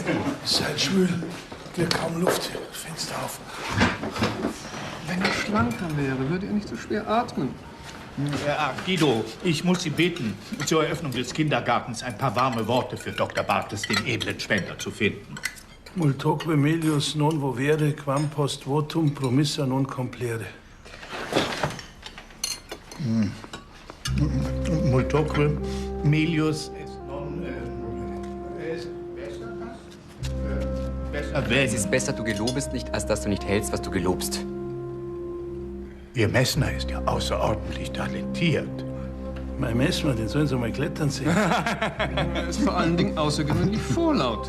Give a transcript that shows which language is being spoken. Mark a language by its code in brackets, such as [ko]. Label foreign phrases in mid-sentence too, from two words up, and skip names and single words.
[de] Seid schwül, wir kaum Luft. Fenster auf. Wenn er schlanker wäre, würde er nicht so schwer atmen. Ja, Guido, ich muss Sie bitten, zur Eröffnung des Kindergartens ein paar warme Worte für Dr. Bartes, den edlen Spender, zu finden. [la] Multoque melius non vovere, quam post votum promissa non complere. Multoque melius est non... [de] besser, wenn... Es ist besser, du gelobest nicht, als dass du nicht hältst, was du gelobst. Ihr Messner ist ja außerordentlich talentiert. Mein Messner, den sollen Sie mal klettern sehen. Er ist vor allen Dingen außergewöhnlich vorlaut.